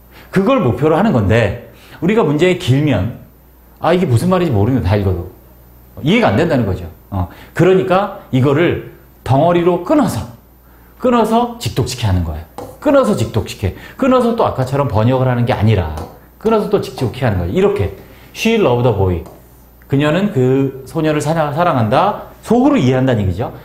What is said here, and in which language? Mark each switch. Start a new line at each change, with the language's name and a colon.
Korean: 그걸 목표로 하는 건데 우리가 문장이 길면 이게 무슨 말인지 모르면 다 읽어도 이해가 안 된다는 거죠. 그러니까 이거를 덩어리로 끊어서 직독직해 하는 거예요. 끊어서 직독직해. 끊어서 또 아까처럼 번역을 하는 게 아니라 끊어서 또 직독해 하는 거예요.
English: 이렇게 She loved the boy.
Korean: 그녀는 그 소녀를 사랑한다. 속으로 이해한다는 얘기죠.